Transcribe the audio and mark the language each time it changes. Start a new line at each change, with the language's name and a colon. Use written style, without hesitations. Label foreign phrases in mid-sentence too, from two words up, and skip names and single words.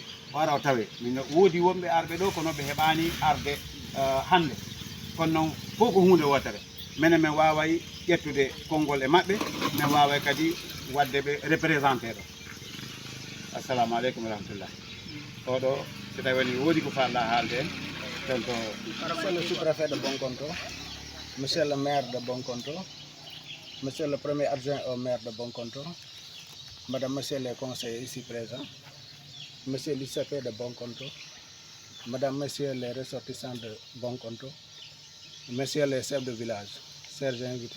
Fula: wara tawe min woodi wonɓe arɓe ɗo kono ɓe heɓani arde hande kono noon fof ko hunde wotere minen min waway ƴettude konngol e maɓɓe min waway kadi wadde ɓe représenté ɗo.
Arabic: السلام عليكم ورحمة الله.
Fula: oɗo so tawi woni woodi ko falɗa haalde en donc
French: monsieur le sous-préfet de Bonkonto, monsieur le maire de Bonkonto, monsieur le premier adjoint au maire de Bonkonto, madame, monsieur les conseillers ici présents, monsieur l'ICP de Bonkonto, madame, monsieur les ressortissants de Bonkonto, messieurs les chefs de village, chers invités.